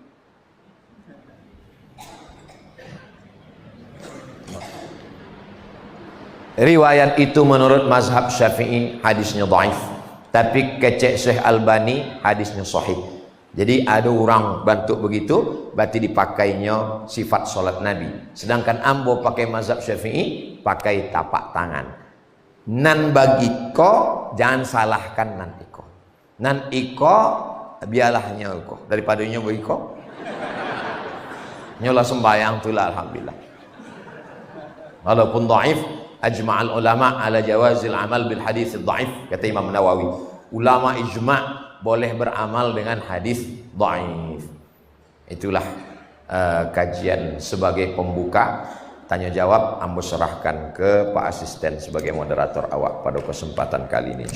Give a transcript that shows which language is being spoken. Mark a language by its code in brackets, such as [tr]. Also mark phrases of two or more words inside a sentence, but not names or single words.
[id] Riwayat itu menurut mazhab Syafi'i hadisnya dhaif, tapi kecek Syekh Albani hadisnya sahih. Jadi ada orang bantu begitu, berarti dipakainya sifat solat Nabi. [min] Sedangkan ambo pakai mazhab Syafi'i, [id] pakai tapak tangan. [min] Nan bagi ko, jangan salahkan nan iko. Nan iko, biarlahnya iko. Daripada nyo bagi ko, nyolah sembayang tulah alhamdulillah. [id] Walaupun dhaif, [ar] أجمع العلماء على جواز العمل بالحديث الضعيف, [id] kata Imam Nawawi. Ulama ijma' boleh beramal dengan hadis dhaif. Itulah kajian sebagai pembuka. Tanya jawab ambo serahkan ke Pak Asisten sebagai moderator awak pada kesempatan kali ini insyaallah.